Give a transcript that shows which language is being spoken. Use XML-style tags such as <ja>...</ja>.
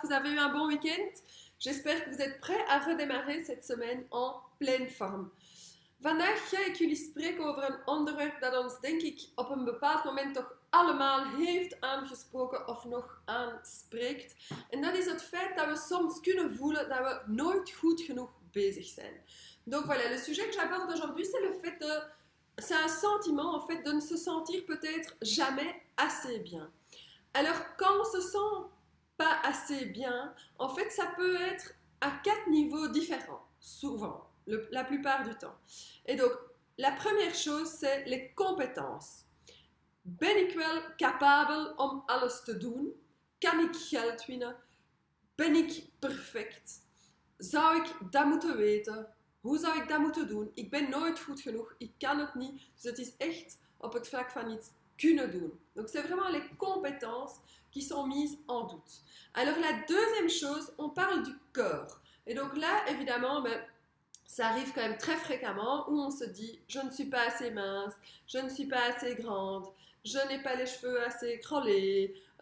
<fr>Vous avez eu un bon weekend? J'espère que vous êtes prêts à redémarrer cette semaine en pleine vorm.</fr> <nl>Vandaag ga ik jullie spreken over een onderwerp dat ons, denk ik, op een bepaald moment toch allemaal heeft aangesproken of nog aanspreekt. En dat is het feit dat we soms kunnen voelen dat we nooit goed genoeg bezig zijn.</nl> <fr>Donc voilà, le sujet que j'aborde aujourd'hui, c'est le fait de... C'est un sentiment, en fait, de ne se sentir peut-être jamais assez bien. Alors, quand on se sent pas assez bien, en fait, ça peut être à 4 niveaux différents, souvent, la plupart du temps. Et donc, la première chose, c'est les compétences.</fr> <nl>Ben ik wel capabel om alles te doen? Kan ik geld winnen? Ben ik perfect? Zou ik dat moeten weten? Hoe zou ik dat moeten doen? Ik ben nooit goed genoeg, ik kan het niet. Dus het is echt op het vlak van iets kunnen doen.</nl> <fr>Donc c'est vraiment les compétences qui sont mises en doute. Alors la deuxième chose, on parle du corps. Et donc là, évidemment, ça arrive quand même très fréquemment où on se dit je ne suis pas assez mince, je ne suis pas assez grande, je n'ai pas les cheveux assez crôlés.</fr>